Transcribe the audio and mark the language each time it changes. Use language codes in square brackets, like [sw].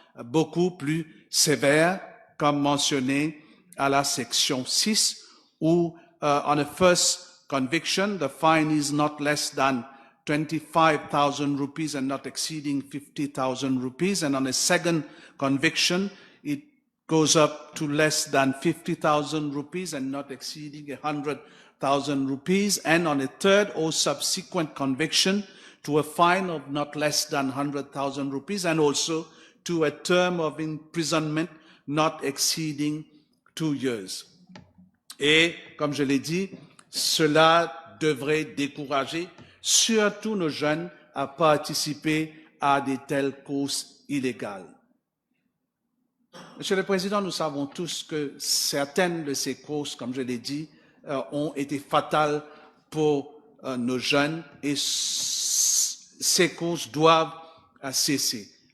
[fr] beaucoup plus sévères, comme mentionné à la section 6, où on a [en] first conviction, the fine is not less than 25,000 rupees and not exceeding 50,000 rupees. And on a second conviction, it goes up to less than 50,000 rupees and not exceeding 100,000 rupees, and on a third or subsequent conviction to a fine of not less than 100,000 rupees, and also to a term of imprisonment not exceeding 2 years. [fr] Et, comme je l'ai dit, cela devrait décourager surtout nos jeunes à participer à de telles courses illégales. Monsieur le Président, nous savons tous que certaines de ces courses, comme je l'ai dit, ont été fatales pour nos jeunes et ces courses doivent cesser.